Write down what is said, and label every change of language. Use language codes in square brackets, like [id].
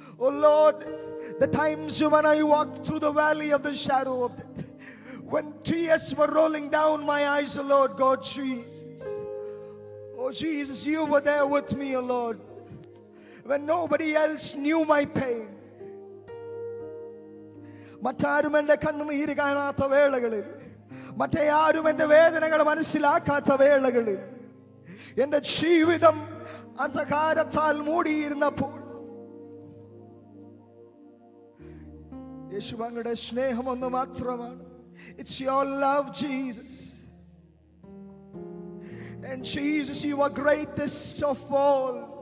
[en] Oh, Lord, the times when I walked through the valley of the shadow of death, when tears were rolling down my eyes, oh, Lord God Jesus. Oh, Jesus, you were there with me, oh, Lord, when nobody else knew my pain. [ml] മറ്റാരും എൻ്റെ കണ്ണുനീര് കാണാത്ത വേളകളിൽ, മറ്റാരും എൻ്റെ വേദനകൾ മനസ്സിലാക്കാത്ത വേളകളിൽ, എൻ്റെ ജീവിതം അന്ധകാരത്താൽ മൂടിയിരുന്നപ്പോൾ യേശു അങ്ങയുടെ സ്നേഹം ഒന്ന് മാത്രമാണ്. [en] It's your love, Jesus. And Jesus, you are greatest of all.